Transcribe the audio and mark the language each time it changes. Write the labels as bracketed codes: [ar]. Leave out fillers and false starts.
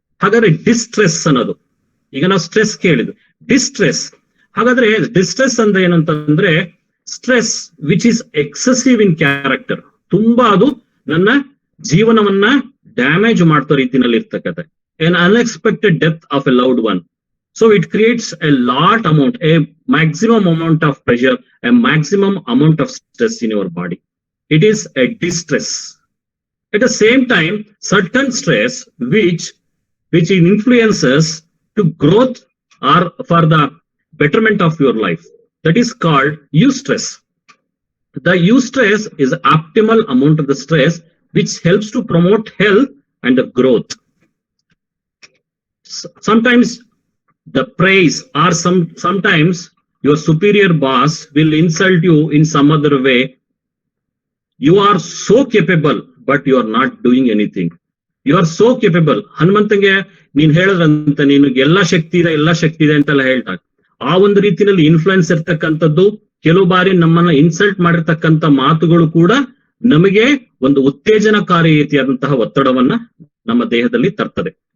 [kn] ಹಾಗಾದ್ರೆ ಡಿಸ್ಟ್ರೆಸ್ ಅನ್ನೋದು, ಈಗ ನಾವು ಸ್ಟ್ರೆಸ್ ಕೇಳಿದ್ವಿ, ಡಿಸ್ಟ್ರೆಸ್. ಹಾಗಾದ್ರೆ ಡಿಸ್ಟ್ರೆಸ್ ಅಂದ್ರೆ ಏನಂತಂದ್ರೆ [en] stress which is excessive in character, [kn] ತುಂಬಾ ಅದು ನನ್ನ ಜೀವನವನ್ನ ಡ್ಯಾಮೇಜ್ ಮಾಡ್ತೋ ರೀತಿನಲ್ಲಿ ಇರ್ತಕ್ಕಂಥ [en] an unexpected death of a loved one. So it creates a maximum amount of pressure, a maximum amount of stress in your body. It is a distress. At the same time, certain stress which influences to growth or for the betterment of your life, that is called eustress. The eustress is the optimal amount of the stress which helps to promote health and the growth. Sometimes the praise or sometimes your superior boss will insult you in some other way. You are so capable, but you are not doing anything. You are so capable. [kn] ಹನುಮಂತಂಗೆ ನೀನ್ ಹೇಳಿದ್ರಂತ ನಿನಗೆ ಎಲ್ಲಾ ಶಕ್ತಿ ಇದೆ ಅಂತೆಲ್ಲ ಹೇಳ್ತಾರೆ. ಆ ಒಂದು ರೀತಿಯಲ್ಲಿ influence ಇರ್ತಕ್ಕಂಥದ್ದು, ಕೆಲವು ಬಾರಿ ನಮ್ಮನ್ನ ಇನ್ಸಲ್ಟ್ ಮಾಡಿರ್ತಕ್ಕಂಥ ಮಾತುಗಳು ಕೂಡ ನಮಗೆ ಒಂದು ಉತ್ತೇಜನಕಾರಿ ರೀತಿಯಾದಂತಹ ಒತ್ತಡವನ್ನ ನಮ್ಮ ದೇಹದಲ್ಲಿ ತರ್ತದೆ.